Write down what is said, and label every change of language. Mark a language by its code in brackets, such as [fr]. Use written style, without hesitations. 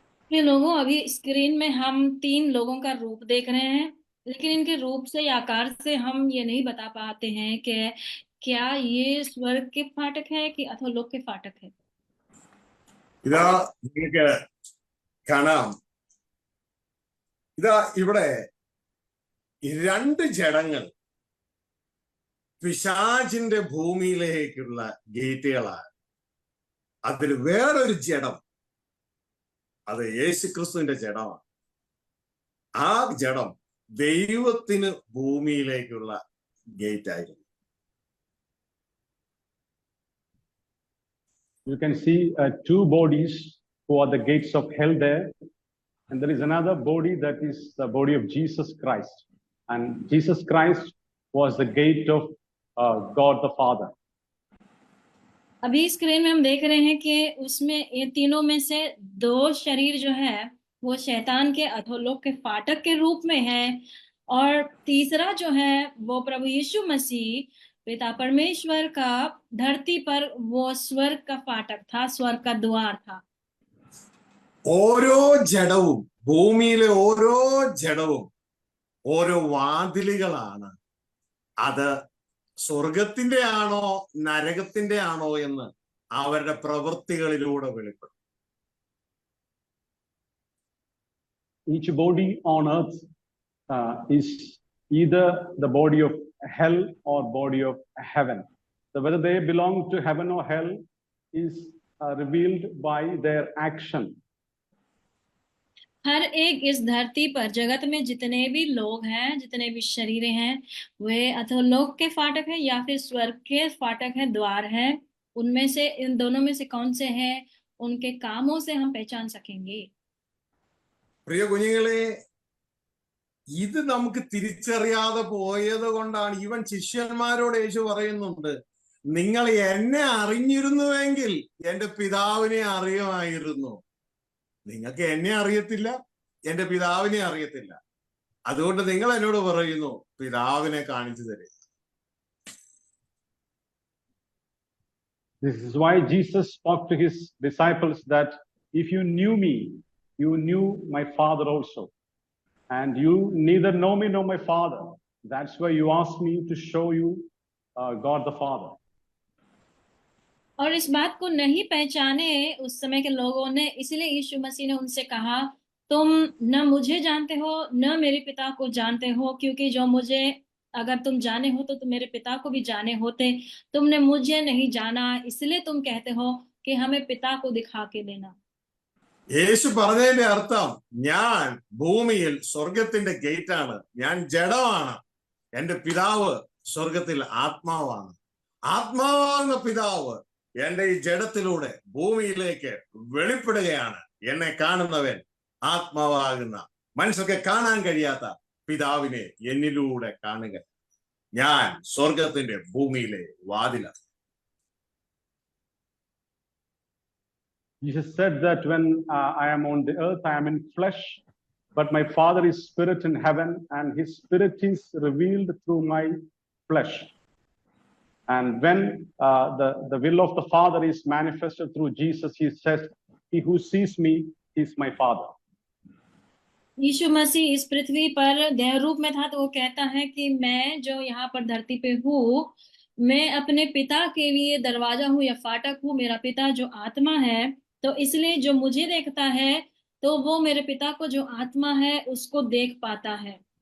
[hi] ये लोगों, अभी स्क्रीन में हम 3 लोगों का रूप देख रहे हैं, लेकिन इनके रूप से या आकार से हम ये नहीं बता पाते हैं कि क्या ये स्वर्ग के फाटक है कि अधोलोक के फाटक है. [ml] ഇതാ നിങ്ങൾക്ക് കാണാം, ഇതാ ഇവിടെ 2 ജഡങ്ങൾ പിശാചിന്റെ ഭൂമിയിലേക്കുള്ള ഗേറ്റുകളാണ്. അതിൽ വേറൊരു ജഡം, അത് യേശുക്രിസ്തുവിന്റെ ജഡമാണ്. ആ ജഡം ദൈവത്തിന് ഭൂമിയിലേക്കുള്ള ഗേറ്റ് ആയിരുന്നു. [en] You can see 2 bodies who are the gates of hell there, and there is another body that is the body of Jesus Christ, and Jesus Christ was the gate of God the Father. [hi] अभी screen में हम देख रहे हैं कि उसमें ये तीनों में से 2 शरीर जो है वो शैतान के अधोलोक के फाटक के रूप में है, और तीसरा जो है वो प्रभु यीशु मसीह पिता परमेश्वर का धरती पर वो स्वर्ग का फाटक था, स्वर्ग का द्वार था. [ml] ഓരോ ജഡവും, ഭൂമിയിലെ ഓരോ ജഡവും ഓരോ വാതിലുകളാണ്. അത് സ്വർഗത്തിന്റെ ആണോ നരകത്തിന്റെ ആണോ എന്ന് അവരുടെ പ്രവൃത്തികളിലൂടെ വെളിപ്പെടും. [en] Each body on earth is either the body of hell or body of heaven. So whether they belong to heaven or hell is revealed by their action. [hi] हर एक इस धरती पर, जगत में जितने भी लोग हैं, जितने भी शरीरें हैं, वे अधोलोक के फाटक है या फिर स्वर्ग के फाटक है, द्वार है. उनमें से, इन दोनों में से कौन से हैं, उनके कामों से हम पहचान सकेंगे. [ml] പ്രിയ കുഞ്ഞുങ്ങളെ, ഇത് നമുക്ക് തിരിച്ചറിയാതെ പോയത് കൊണ്ടാണ് ഇവൻ ശിഷ്യന്മാരോട് യേശു പറയുന്നുണ്ട്, നിങ്ങൾ എന്നെ അറിഞ്ഞിരുന്നുവെങ്കിൽ എന്റെ പിതാവിനെ അറിയുമായിരുന്നു. നിങ്ങൾക്ക് എന്നെ അറിയത്തില്ല, എന്റെ പിതാവിനെ അറിയത്തില്ല. അതുകൊണ്ട് നിങ്ങൾ എന്നോട് പറയുന്നു പിതാവിനെ കാണിച്ചു തരും. [en] This is why Jesus spoke to his disciples that if you knew me, you knew my Father also. And you neither know me nor my Father. That's why you asked me to show you God the Father. [hi] और इस बात को नहीं पहचाने उस समय के लोगों ने, इसलिए यीशु मसीह ने उनसे कहा, तुम न मुझे जानते हो न मेरे पिता को जानते हो, क्योंकि जो मुझे अगर तुम जाने हो तो तुम मेरे पिता को भी जाने होते. तुमने मुझे नहीं जाना, इसलिए तुम कहते हो कि हमें पिता को दिखा के देना. [ml] യേശു പറഞ്ഞതിന്റെ അർത്ഥം, ഞാൻ ഭൂമിയിൽ സ്വർഗത്തിന്റെ ഗേറ്റ് ആണ്, ഞാൻ ജഡമാണ്, എന്റെ പിതാവ് സ്വർഗത്തിൽ ആത്മാവാണ്. ആത്മാവാകുന്ന പിതാവ് എന്റെ ഈ ജഡത്തിലൂടെ ഭൂമിയിലേക്ക് വെളിപ്പെടുകയാണ്. എന്നെ കാണുന്നവൻ ആത്മാവാകുന്ന, മനുഷ്യർക്ക് കാണാൻ കഴിയാത്ത പിതാവിനെ എന്നിലൂടെ കാണുക. ഞാൻ സ്വർഗത്തിന്റെ ഭൂമിയിലെ വാതിലാണ്. [en] Jesus said that when I am on the earth, I am in flesh, but my Father is spirit in heaven, and his spirit is revealed through my flesh. And when the will of the Father is manifested through Jesus, he says, he who sees me is my Father. [hi] यीशु मसीह इस पृथ्वी पर देह रूप में था, तो वो कहता है कि मैं जो यहाँ पर धरती पे हूँ, मैं अपने पिता के लिए दरवाजा हूँ या फाटक हूँ. मेरा पिता जो आत्मा है, तो इसलिए जो मुझे देखता है तो वो मेरे पिता को जो आत्मा है उसको देख पाता है.